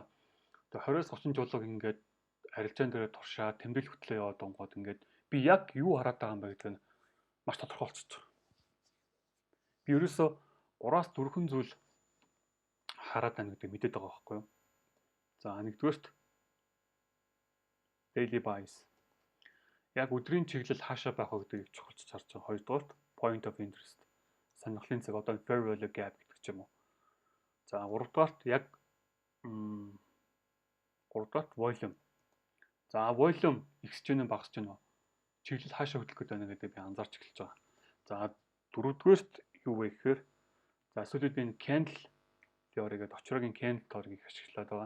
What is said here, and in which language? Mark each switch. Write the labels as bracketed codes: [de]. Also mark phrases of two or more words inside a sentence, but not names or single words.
[mn] Тэгээ 20-30 жуулог ингээд арилжаан дээр туршаа тэмдэглэл хөтлөө яваад онгод ингээд би яг юу хараад байгаа юм бэ гэдэг нь маш тодорхой болчихж байгаа. Би ерөөсөө 3-4 зүйл хараад байна гэдэг мэдээд байгаа байхгүй юу? За нэгдүгээрт [en] daily bias. [mn] Яг өдрийн чиглэл хаашаа байх вэ гэдгийг чухалч харж байгаа. Хоёрдугаарт [en] point of interest. [mn] Сонирхлын цаг одоо [en] fair value gap [mn] гэдэг ч юм уу. За гуравдугаарт яг volume. За volume ихсэж гэнэ багасж гэнэ үү? Чиглэл хаашаа хөдлөх гэдэг байна гэдэг би анзаарч эхэлж байгаа. За дөрөвдүгээрт юу вэ гэхээр за сүүлийн би энэ [en] candle theory [mn] гэдэг очроогийн [en] candle theory- [mn] г ашиглаад байгаа.